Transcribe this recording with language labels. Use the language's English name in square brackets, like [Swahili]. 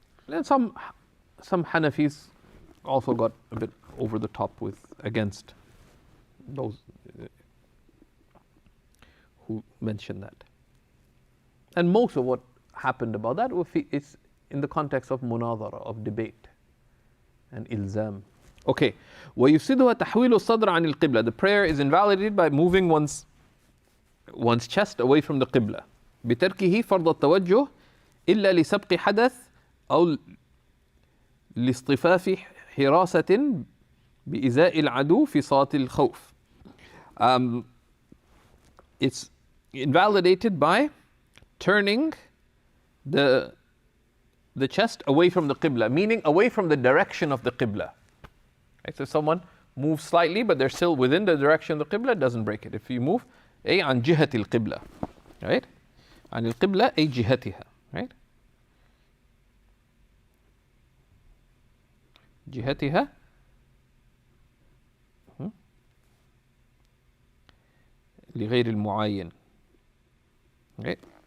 [English] And some Hanafis also got a bit over the top against those who mentioned that. And most of what happened about that is in the context of munadhara, of debate and ilzam. Okay. [Arabic] ويفسدها تحويل الصدر عن القبلة. [English] The prayer is invalidated by moving one's chest away from the qibla. [Arabic] بتركه فرض التوجه إلا لسبق حدث أو لاصطفاف حراسة بإزاء العدو في صلاة الخوف. [English] It's invalidated by turning the chest away from the qibla, meaning away from the direction of the qibla. Right? So someone moves slightly, but they're still within the direction of the qibla, it doesn't break it. If you move, [Arabic] أي عن جهة القبلة, [English] right? [Arabic] عن القبلة أي جهتها, right? جهتها لغير المعين, right?